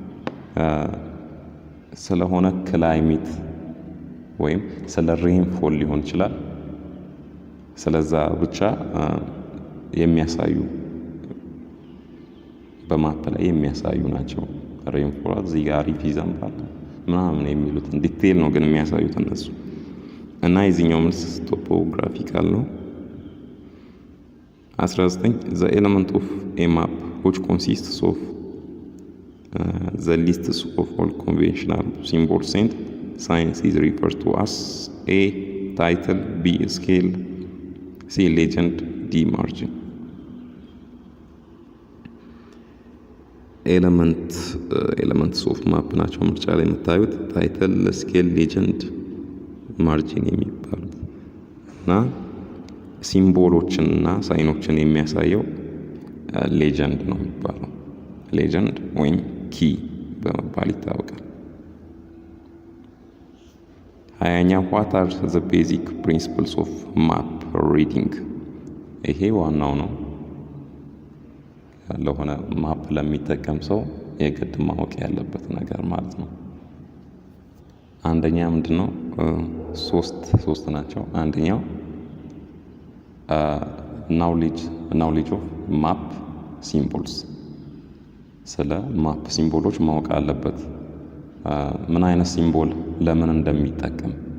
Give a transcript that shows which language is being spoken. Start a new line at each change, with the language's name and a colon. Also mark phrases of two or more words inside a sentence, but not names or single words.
Amharic: ስለሆነ ክላይሜት ወይም ስለ ሬንፎል ሊሆን ይችላል። ስለዛ ብቻ የሚያሳዩ በማፕ ላይ የሚያሳዩ ናቸው። ሬንፎል እዚህ ጋር አሪፍ ይዘንባል ምናምን የሚሉትን ዲቴል ነው ግን የሚያሳዩት እነሱ። እና የዚህኛው መልስ ቶፖግራፊካል ነው።
English: 19 the element of a map which consists of the lists of all conventional symbols and signs is referred to as A title, B scale, C legend, D margin. elements of map
Amharic: ናቸው ምርጫ ላይ የምታዩት
English: title, scale, legend, margin
Amharic: የሚባሉት እና ሲምቦሎችን እና ሳይኖችን የሚያሳየው ሌጀንድ ነው የሚባለው። ሌጀንድ ወይም ኪ በመባል ይታወቃል። 20ኛ
English: what are the basic principles of map reading?
Amharic: ይሄ ዋናው ነው ለሆነ ማፕ ለሚጠቀም ሰው የግድ ማወቅ ያለበት ነገር ማለት ነው። አንደኛ ምንድነው? ሶስት ናቸው። አንደኛው
English: knowledge of map symbols፣
Amharic: ስለ
English: map symbolሎች
Amharic: ማወቅ አለበት። ምን አይነት ሲምቦል ለምን እንደሚጠቀም፣